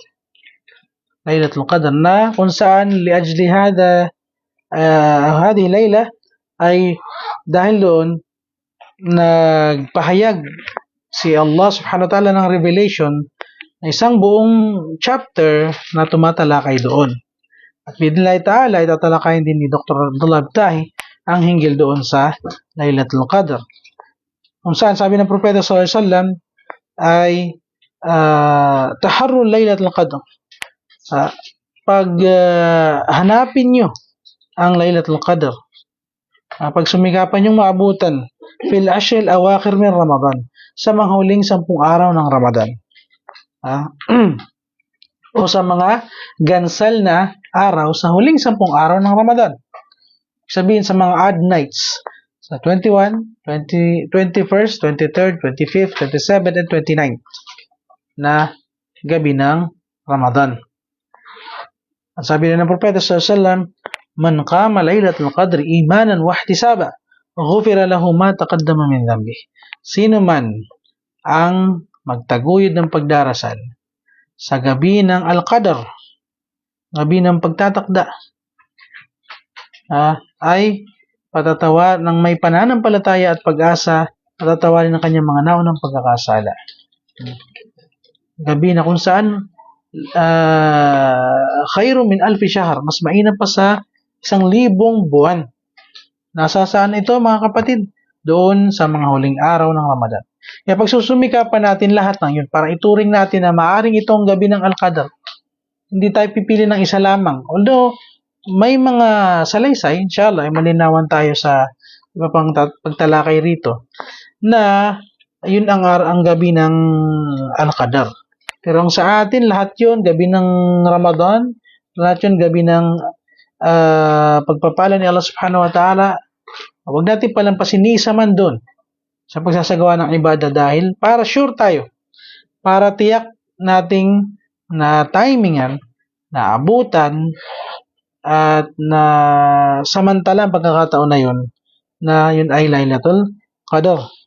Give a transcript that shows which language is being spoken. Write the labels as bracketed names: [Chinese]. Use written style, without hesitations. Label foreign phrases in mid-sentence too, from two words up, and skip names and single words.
[Filipino] Laylatul Qadr na kung saan [Arabic] لأجل هذه ليلة [Filipino] ay dahil doon nagpahayag si Allah [Arabic] سبحانه وتعالى [Filipino] ng revelation na isang buong chapter na tumatalakay doon. At [Arabic] بإذن الله تعالى, [Filipino] itatalakayin din ni Dr. Abdullah Abtahi ang hinggil doon sa Laylatul Qadr. Kung saan sabi ng Propeta [Arabic] صلى الله عليه وسلم [Filipino] ay [Arabic] تحروا ليلة القدر. [Filipino] Hanapin nyo ang Laylatul Qadr. Pagsumikapan yung maabutan [Arabic] في العشر الأواخر من رمضان, [Filipino] sa mga huling 10 araw ng Ramadan. O sa mga gansal na araw sa huling 10 araw ng Ramadan. Sabihin sa mga [English] odd nights, [Filipino] sa 21, 21st, 23rd, 25th, 27th, and 29th na gabi ng Ramadan. At sabi na ng Propeta [Arabic] صلى الله عليه وسلم, من قام ليلة القدر إيمانا واحتسابا غفر له ما تقدم من ذنبه. [Filipino] Sino man ang magtaguyod ng pagdarasal sa gabi ng Al-Qadr, gabi ng pagtatakda, ay patatawa ng may pananampalataya at pag-asa, patatawarin ng kanyang mga naunang pagkakasala. Gabi na kung saan [Arabic] خير من ألف شهر, [Filipino] mas mainam pa sa 1,000 buwan Nasa saan ito mga kapatid? Doon sa mga huling araw ng Ramadan. Kaya pagsusumikapan natin lahat ng yun para ituring natin na maaring itong gabi ng Al-Qadr. Hindi tayo pipili ng isa lamang. Although, may mga salaysay, inshallah, ay malinawan tayo sa iba pang pagtalakay rito, na yun ang gabi ng Al-Qadr. Pero ang sa atin, lahat yun, gabi ng Ramadan, lahat yun, gabi ng pagpapala ni Allah [Arabic] سبحانه وتعالى. [Filipino] Huwag natin palampasin ni isa man doon sa pagsasagawa ng ibadah dahil para sure tayo, para tiyak nating na timingan, na abutan, at na samantalang pagkakataon na yun ay Lailatul Qadr.